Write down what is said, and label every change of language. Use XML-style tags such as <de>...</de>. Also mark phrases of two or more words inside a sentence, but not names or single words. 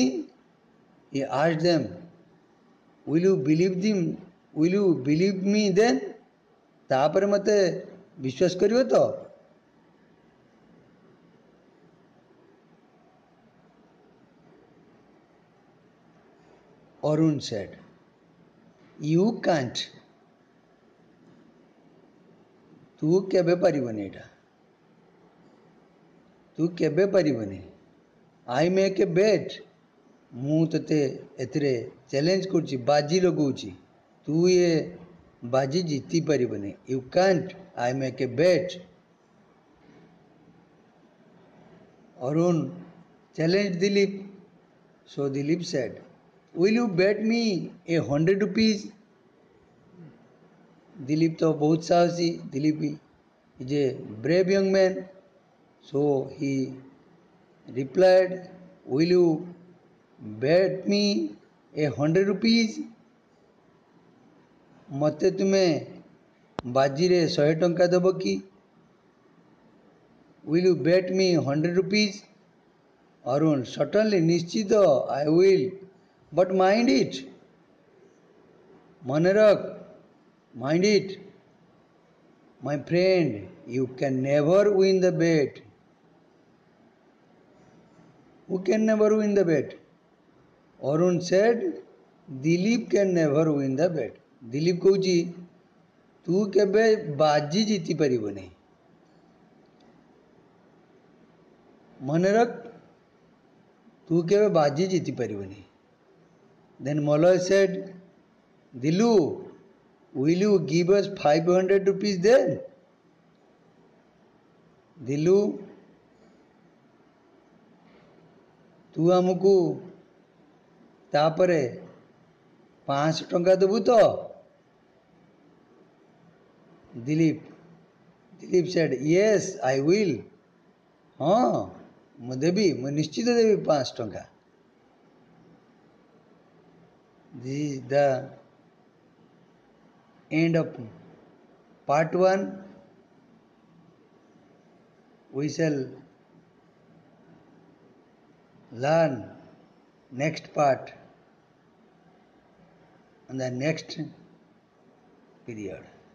<en>He asked them, will you believe me then?</en> <or>ତାପରେ ମତେ ବିଶ୍ୱାସ କରିବ ତ?</or> <en>Arun said, you can't.</en> <or>ତୁ କେବେ ପାରିବନି ଏଇଟା, ତୁ କେବେ ପାରିବନି।</or> <en>I make a bet,</en> <or>ମୁଁ ତତେ ଏଥିରେ ଚ୍ୟାଲେଞ୍ଜ କରୁଛି, ବାଜି ଲଗାଉଛି, ତୁ ଏ ବାଜି ଜିତି ପାରିବନି।</or> <en>You can't, I make a bet. Arun challenged Dilip. So Dilip said, will you bet me 100 rupees? Dilip</en> <or>ତ ବହୁତ ସାହସୀ,</or> <en>Dilip is a brave young man. So he replied, will you bet me 100 rupees?</en> <or>ମତେ ତୁମେ ବାଜି ରେ 100 ଟଙ୍କା ଦେବ କି?</or> <en>Will you bet me 100 rupees? Arun, certainly, निश्चित, I will, but mind it.</en> <or>ମନେ ରଖ,</or> <en>mind it. My friend, you can never win the bet. Who can never win the bet? Arun said, Dilip can never win the bet.</en> <or>Dilip କହୁଛି, ତୁ କେବେ ବାଜି ଜିତି ପାରିବନି। ମନେ ରଖ, ତୁ କେବେ ବାଜି ଜିତି ପାରିବନି।</or> <en>Then Malay said, Dilu, will you give us 500 rupees then? Dilu,</en> <or>ତୁ ଆମକୁ ତାପରେ 500 ଟଙ୍କା ଦେବୁ ତ?</or> <en>Dilip said, yes, I will.</en> <or>ହଁ, ମୁଁ ଦେବି, ମୁଁ ନିଶ୍ଚିତ ଦେବି 500 ଟଙ୍କା।</or> <en>This is the end of part 1. We shall learn next part in the next period.</en>